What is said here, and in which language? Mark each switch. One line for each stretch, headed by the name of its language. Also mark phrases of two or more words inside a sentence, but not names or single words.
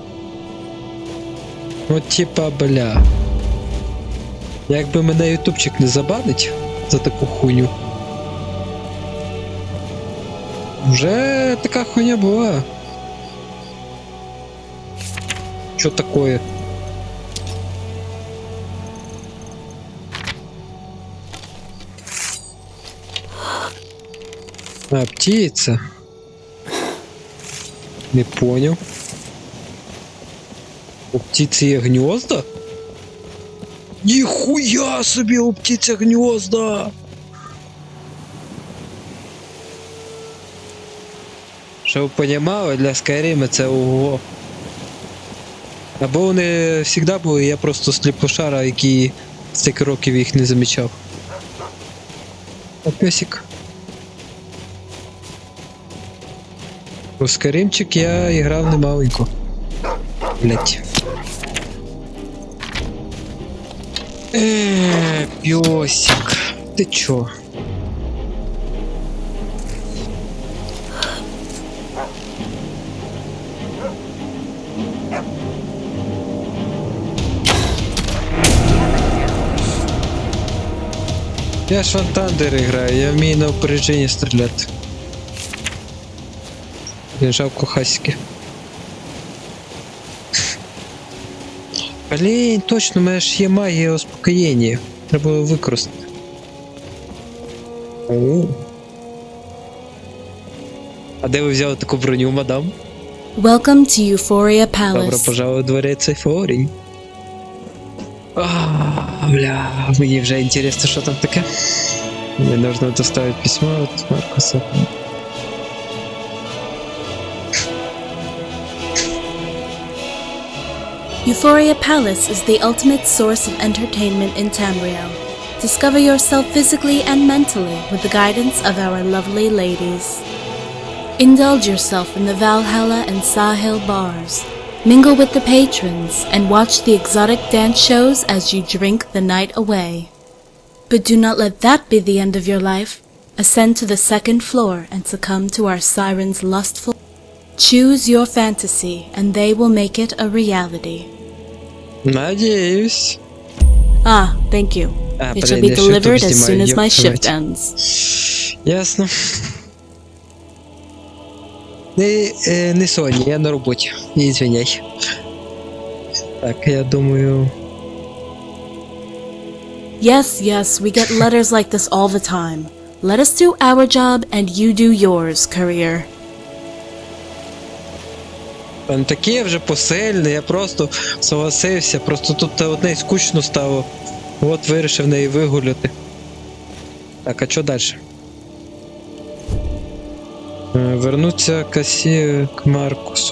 Ukrainian: От типа, бля. Якби мене ютубчик не забанить за таку хуйню. Вже така хуйня була. Що такое?
Russian: А, птица. Не понял. У птицы є гнезда?
Ukrainian: Ніхуя собі, у птиці гнезда! Щоб ви понімали, для Skyrim це ого. Або вони завжди були, я просто сліпошара, який стільки років їх не замічав. А песик. У Skyrimчик я грав немаленько.
Russian: Блять. Пёсик. Ты чё? Я ж Thunder играю,
Ukrainian: я вмію на опередження стріляти.
Russian: Я жалко хасики.
Ukrainian: Блін, точно, у мене ж є магія успокоєння. Треба було використати. О. А де ви взяли таку броню, мадам?
English: Welcome to Euphoria
Russian: Добро
English: Palace.
Russian: пожаловать в дворець Ейфорії.
Ukrainian: Бля, мені вже інтересно, що там таке.
Russian: Мне нужно доставить письмо от Маркуса.
English: Euphoria Palace is the ultimate source of entertainment in Tamriel. Discover yourself physically and mentally with the guidance of our lovely ladies. Indulge yourself in the Valhalla and Sahil bars. Mingle with the patrons and watch the exotic dance shows as you drink the night away. But do not let that be the end of your life. Ascend to the second floor and succumb to our sirens' lustful. Choose your fantasy and they will make it a reality.
Russian: Надеюсь.
English: Ah, thank you. It shall be delivered as soon as my shift ends.
Ukrainian: Ясно. Не Соня, я на роботі. Не извиняй. Так, я думаю...
English: Yes, yes, we get letters like this all the time. Let us do our job and you do yours, courier.
Ukrainian: Там таке вже посильне, я просто согласився, просто тут одне скучно стало. От вирішив неї вигуляти. Так, а що далі?
Russian: Вернуться касі к Маркусу.